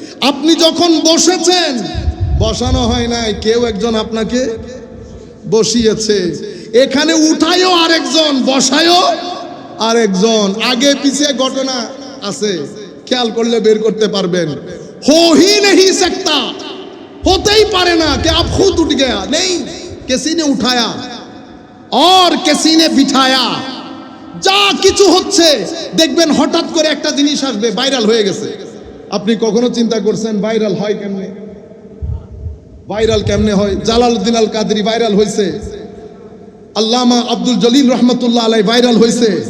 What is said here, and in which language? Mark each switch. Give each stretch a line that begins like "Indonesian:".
Bangla: আপনি যখন বসেছেন, বসানো হয় নাই, কেউ একজন আপনাকে বসিয়েছে। এখানে উঠায়ও আরেকজন, বসায়ও আরেকজন। আগে পিছিয়ে ঘটনা আছে, খেয়াল করলে বের করতে পারবেন।
Hindi: हो ही नहीं सकता,
Bangla: होते ही पारे ना
Hindi: कि आप खुद उठ गया, नहीं, किसी ने उठाया और किसी ने बिठाया।
Bangla: যা কিছু হচ্ছে দেখবেন হঠাৎ করে একটা জিনিস আসবে, ভাইরাল হয়ে গেছে। আপনি কখনো চিন্তা করছেন ভাইরাল হয় কেমনে? ভাইরাল কেমনে হয়? জালালউদ্দিন আল কাদরি ভাইরাল হয়েছে, আল্লামা আব্দুল জলিল রহমতুল্লাহ আলাই ভাইরাল হয়েছে।